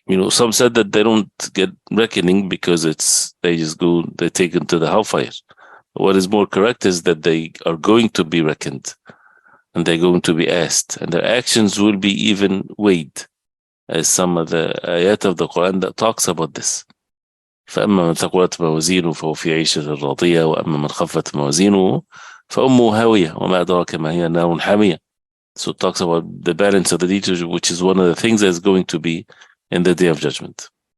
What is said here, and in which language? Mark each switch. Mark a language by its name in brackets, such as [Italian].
[English] Some said that they don't get reckoning because they're taken to the hellfire. What is more correct is that they are going to be reckoned, and they're going to be asked, and their actions will be even weighed, as some of the ayat of the Quran that talks about this. [Arabic] فأما من ثقلت موازينه فهو في عيشة راضية وأما من خفت موازينه فأمه هاوية وما أدراك ما هي نار حامية. [English] So it talks about the balance of the deeds, which is one of the things that's going to be in the day of judgment.